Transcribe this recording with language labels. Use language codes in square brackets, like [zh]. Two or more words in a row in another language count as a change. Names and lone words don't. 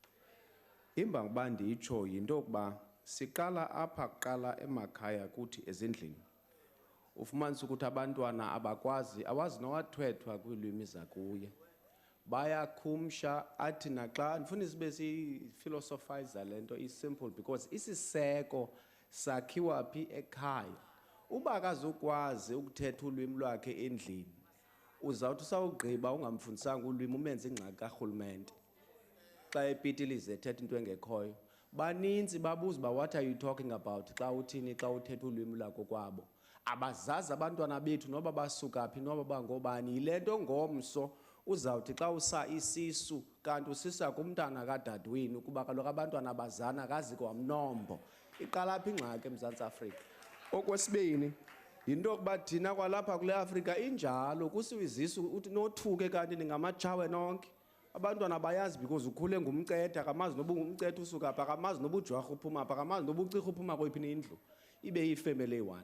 [xh] imba ngoba nditsho yinto yokuba siqala apha kuqala emakhaya kuthi ezindlini ufumanisa ukuthi abantwana abakwazi awazi nowathwethwa kwiilwimi zakuye bayakhumsha athi naxa ndifuna sibe siyifilosophize le nto is-simple because isiseko sakhiwa phi ekhaya uba akazukwazi ukuthetha ulwimi lwakhe endlini uzawuthi usawugqiba ungamfundisanga ulwimi umenze ingxaki karhulumente xa epitilize ethetha into engekhoyo baninzi babuza uba [en] what are you talking about [xh] xa uthini xa uthetha ulwimi lwakho kwabo abazazi abantwana bethu noba basuka phi noba bangobani yile nto ngomso uzawuthi xa usa isisu kanti usisa kumntana kadadewini ukuba kaloku abantwana bazana kazi kwamnombo iqala phi ingxaki eMzantsi Afrika okwesibini yinto yokuba thina kwalapha kule Afrika injalo kusiwe izisu uthi nothuke kanti ningamatshawe nonke abantwana bayazi because ukhule ngumcetha akamazi noba ungumcetha usuka apha akamazi noba ujwarha uphuma apha akamazi noba ucirha uphuma kweyiphi indlu ibe yifemeli eyi-one.